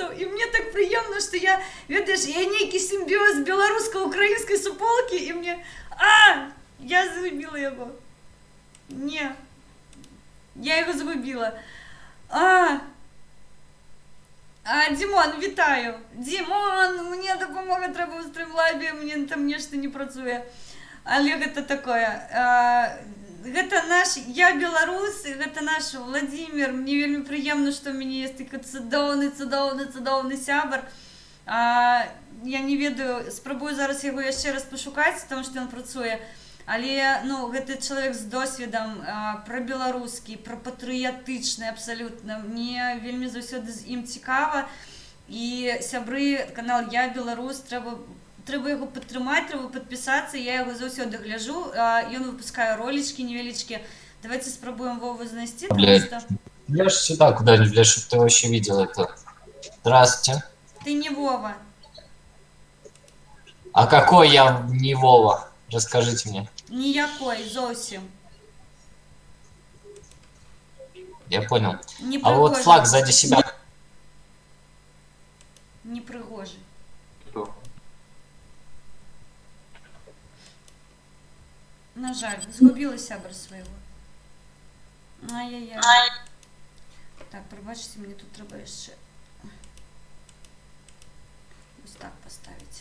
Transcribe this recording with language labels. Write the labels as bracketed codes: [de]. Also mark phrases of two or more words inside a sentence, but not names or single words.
[uk] І мені так приємно, що я, видиш, я некий симбіоз білорусько-української суполки, і мені, я загубила його. Ні, я його загубила. Дімон, вітаю. Дімон, мені допомога треба у стрімлабі, мені там нешта не працює. [be] Але гэта такое. Гэта наш, я беларус, і гэта наш Владимир. Мне вельмі прыемна, што ў мяне ёсць такі цудоўны сябар. Я не ведаю, спрабую зараз яго яшчэ раз пашукаць, таму што ён працуе. Але, гэты чалавек з досведам пра беларускі, пра патрыятычны абсалютна. Мне вельмі заўсёды з ім цікава. І сябры, канал Я Беларус, трэба яго падтрымаць, трэба падпісацца. Я яго заўсёды гляджу. Ён выпускае ролічкі невялічкія. Давайте спрабуем Вову знайсці. [ru] Лёш сюда куда-нибудь, чтобы ты вообще видел это. Здравствуйте. Ты не Вова. А какой я не Вова? Расскажите мне. [uk] Ніякой, зовсім. [ru] Я понял. Не А вот флаг сзади себя. [be] Не пригожий. [ru] Кто? [be] На жаль, згубила сябра свого. Ай-яй-яй. [uk] Так, пробачте, мені тут треба ще ось так поставити.